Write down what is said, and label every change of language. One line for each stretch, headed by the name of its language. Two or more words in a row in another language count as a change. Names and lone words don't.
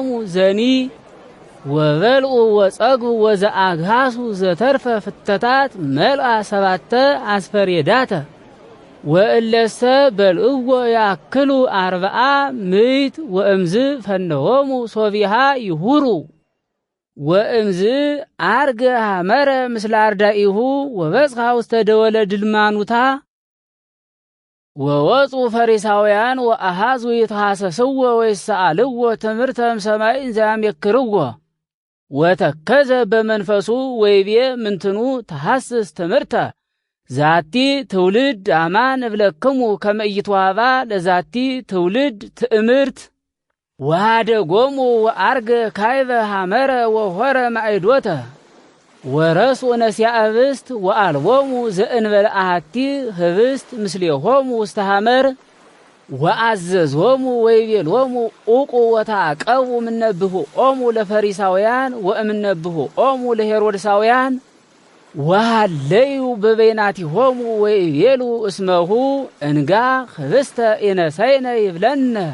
Geez: ዘኒ ወበልዑ ወጸግቡ ወዘአግሃሱ ዘተርፈ ፍተታት መልአ ሰባተ አስፈሬዳተ ወእለሰ በልዕዎ ያክሉ 400 ወእምዝ ፈነሆሙ ሶቢሃ ይሁሩ ወእምዝ አርገ ሐመረ ምስለ አርዳኢሁ ወበጽሐ ውስተ ደወለ ድልማኑታ ወወፁ ፈሪሳውያን ወአሃዙ ይትሐሰስዎ ወይሰአልዎ ትምህርተ እምሰማይ እንዘያሜክርዎ ወተከዘ በመንፈሱ ወይቤ ምንትኑ ተሐስስ ትምህርተ ዛቲ ትውልድ አማን እብለክሙ ከመ ኢይትወሃባ ለዛቲ ትውልድ ትእምርት ወሃደጎሙ ወአርገ ካይበ ሐመረ ወሆረ ማዕዶተ ወረሱ ነሲያ ህብስት ወአልቦሙ ዘእንበለ አሐቲ ህብስት ምስሌሆሙ ውስተ ሐመር ወአዘዞሙ ወይቤሎሙ ዑቁ ወታቀቡ እምነብሁኦሙ ለፈሪሳውያን ወእምነብሁኦሙ ለሄሮድሳውያን ወሃለዩ በበይናቲሆሙ ወይቤሉ እስመሁ እንጋ ህብስተ ኢነሰይነ ይብለነ